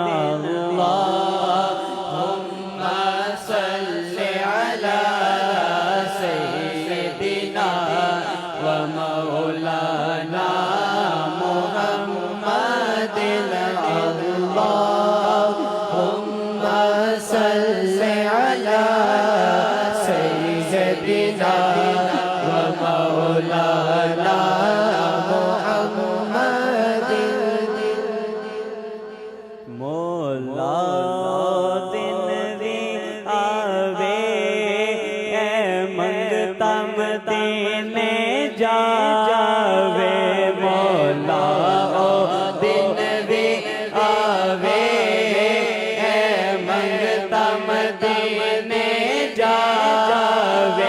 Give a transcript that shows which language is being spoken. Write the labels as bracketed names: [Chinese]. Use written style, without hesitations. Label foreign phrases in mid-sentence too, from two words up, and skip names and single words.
[Arabic] اللهم صل على سيدنا و مولانا محمدٍ. صل على سيدنا و مولانا محمدٍ. [Punjabi] مولا دن وی آوے اے منگتا مدینے جاوے. مولا او دن وی آوے مدینے جاوے.